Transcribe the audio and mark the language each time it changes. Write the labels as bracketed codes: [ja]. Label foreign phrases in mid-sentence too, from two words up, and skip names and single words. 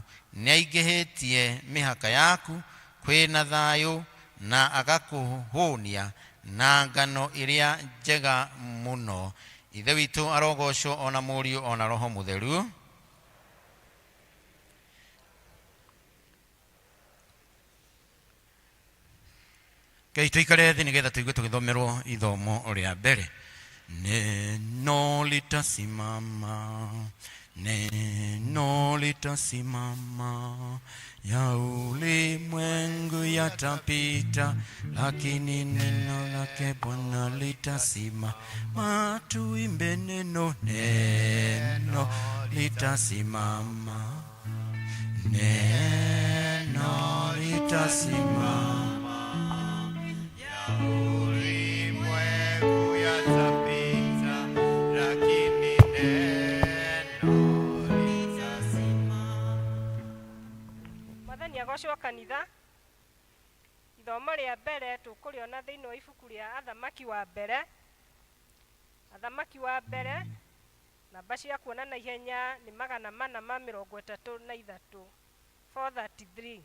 [ki] Nĩ aingĩhĩtie mĩhaka yaku, kwĩna thayũ na agakũhũnia na ngano ĩrĩa njega mũno. Ithe witũ arogocwo ona Mũriũ ona Roho Mũtheru. Ngai tũikare thĩ nĩgetha tũigue tũgĩthomerwo ithomo rĩa mbere. [sw] Neno litasimama, neno litasimama, ya ulimwengu yatapita, lakini neno lake Bwana litasimama. Tuimbe neno, neno litasimama, neno litasimama. Ulimwengu yatapita, lakini neno litasimama. [ki] Mwathani agocwo kanitha. Ithomo rĩa mbere tũkũrĩona thĩinĩ wa ibuku rĩa Athamaki wa mbere. Athamaki wa mbere, namba cia kuona na ihenya nĩ 433, 433.